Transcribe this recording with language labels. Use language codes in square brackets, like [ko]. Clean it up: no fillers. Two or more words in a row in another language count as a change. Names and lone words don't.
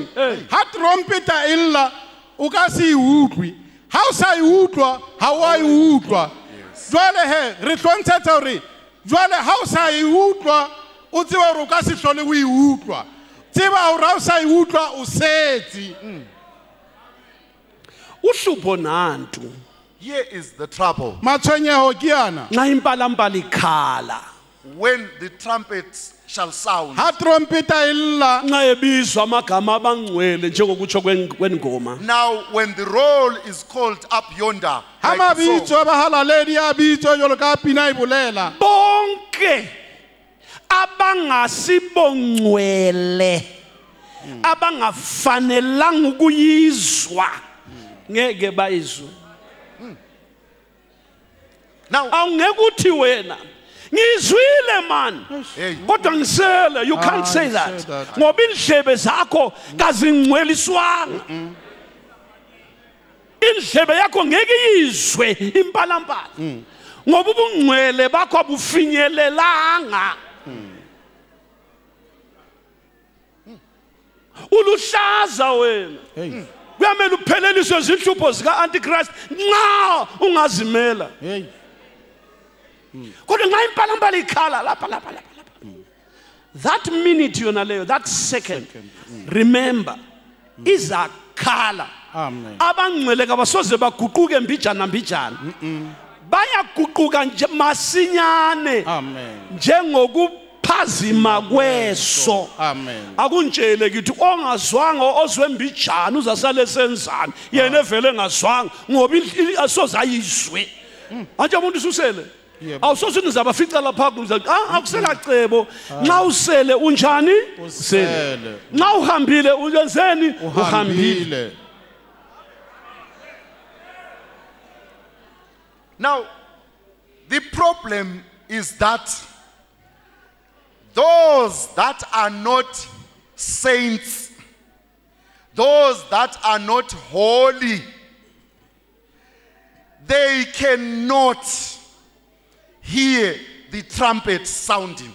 [st] Ha trompeta e lla o ka se utlwi. Ha o sa utlwa ha wa utlwa. Jwale he re tlontshetsa hore jwale ha o sa utlwa o tseba hore o ka se hlole o utlwa. Tseba hore ha o sa utlwa o setsi. [nd] Uhlupho nantu. [en] Here is the trouble. [st] Matshwenyeho ke yana. [nd] Nxa impalamba likhala. [en] When the trumpets shall sound. [st] Ha trompeta e lla. [nd] Nxa ebizwa amagama abangcwele njengokutsho kwengoma. [en] Now when the roll is called up yonder. [st] Ha mabitso abahalaledi a bitso jwalo ka pina e bolela. [nd] Bonke abangasibongcwele abangafanelanga ukuyizwa ngeke bayizwe. [en] Now [nd] awungeke uthi wena ngizwile man kodwa ngisele, [en] you can't say that [nd] ngoba indlebe zakho kazingcweliswanga. Indlebe yakho ngeke yizwe impalampala ngoba ubungcwele bakho abufinyelelanga. Uluhlaza wena kuyamele upheleliswe izinhlupho zika Antichrist nxa ungazimela. Kodwa nxa impalambala ikhala lapha. [en] That minute [nd] yona leyo, [en] that second, remember izakhala. [nd] Amen. Abangcwele kabasoze baguquke mbijana. Bayaguquka nje masinyane. Amen. Njengokuphazima kweso. Amen. Akuntshele kithi ongazwanga ozwe mbijana uzasale senzani yena evele ngazwanga ngoba asoze ayizwe. Anje umuntu ususele awusoze nizabafica lapha akusela cebo. Nxa usele unjani usele, nxa uhambile uyenzeni uhambile. [en] Now the problem is that those that are not saints, those that are not holy, they cannot hear the trumpet sounding.